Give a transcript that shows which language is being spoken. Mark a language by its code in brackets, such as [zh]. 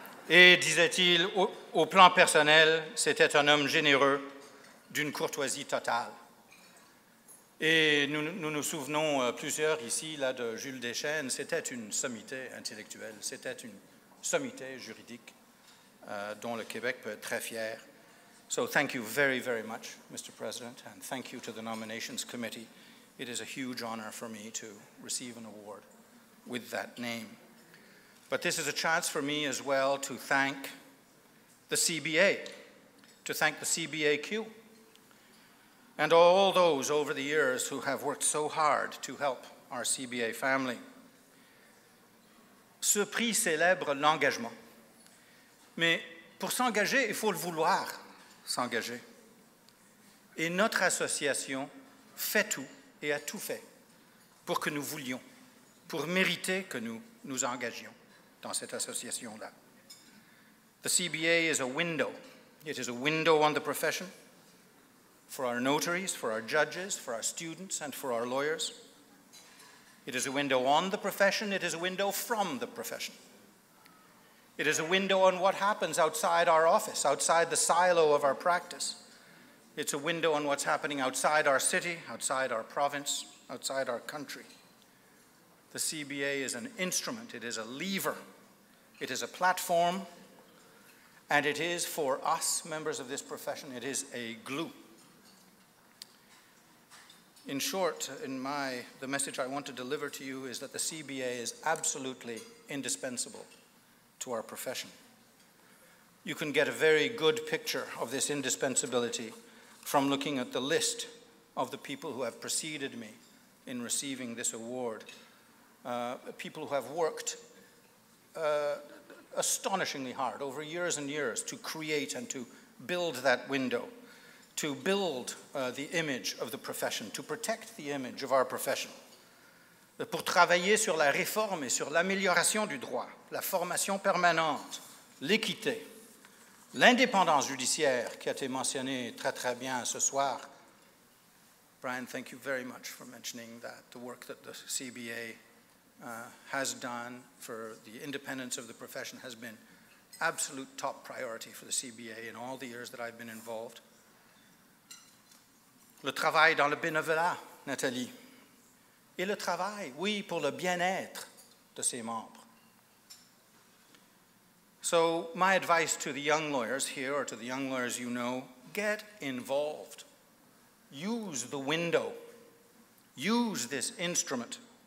[fr] Et, disait-il, au plan personnel, c'était un homme généreux, d'une courtoisie totale. Et nous souvenons plusieurs ici là, de Jules Deschênes. C'était une sommité intellectuelle, c'était une sommité juridique dont le Québec peut être très fier. [en] So thank you very, very much, Mr. President, and thank you to the Nominations Committee. It is a huge honor for me to receive an award with that name. But this is a chance for me as well to thank the CBA, to thank the CBAQ, and all those over the years who have worked so hard to help our CBA family. [fr] Ce prix célèbre l'engagement. Mais pour s'engager, il faut le vouloir s'engager. Et notre association fait tout et a tout fait pour que nous voulions, pour mériter que nous nous engagions dans cette association-là. [en] The CBA is a window. It is a window on the profession, for our notaries, for our judges, for our students, and for our lawyers. It is a window on the profession. It is a window from the profession. It is a window on what happens outside our office, outside the silo of our practice. It's a window on what's happening outside our city, outside our province, outside our country. The CBA is an instrument, it is a lever, it is a platform, and it is, for us, members of this profession, it is a glue. In short, the message I want to deliver to you is that the CBA is absolutely indispensable to our profession. You can get a very good picture of this indispensability from looking at the list of the people who have preceded me in receiving this award. People who have worked astonishingly hard over years and years to create and to build that window, to build the image of the profession, to protect the image of our profession, [fr] pour travailler sur la réforme et sur l'amélioration du droit, la formation permanente, l'équité, l'indépendance judiciaire qui a été mentionnée très très bien ce soir. [en] Brian, thank you very much for mentioning that, the work that the CBA has done for the independence of the profession has been absolute top priority for the CBA in all the years that I've been involved. [fr] Le travail dans le bénévolat, Nathalie. Et le travail, oui, pour le bien-être de ses membres. [en] So my advice to the young lawyers here, or to the young lawyers you know, get involved. Use the window. Use this instrument.